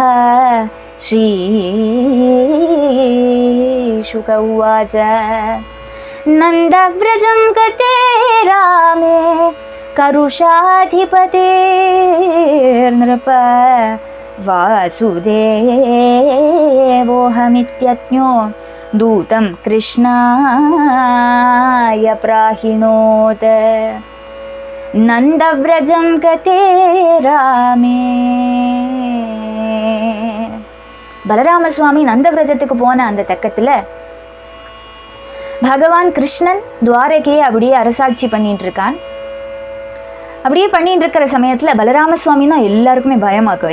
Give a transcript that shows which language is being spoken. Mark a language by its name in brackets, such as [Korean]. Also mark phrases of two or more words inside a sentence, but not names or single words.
[Sanskrit] ஸ்ரீ शुक उवाच नन्दव्रजं गते रामे करुषाधिपतेर्नृप वासुदेवोऽहमित्यज्ञो दूतं कृष्णाय प्राहिणोत्. नन्दव्रजं गते रामे. [Tamil] பலராமசுவாமி நந்தவிரஜத்துக்கு போன அந்த தக்கத்தில் பகவான் கிருஷ்ணன் துவாரகையை அப்படியே அரசாட்சி பண்ணிட்டு இருக்கான். அப்படியே பண்ணிட்டு இருக்கிற சமயத்தில் பலராமசுவாமின்னா எல்லாருக்குமே பயமாக்கும்.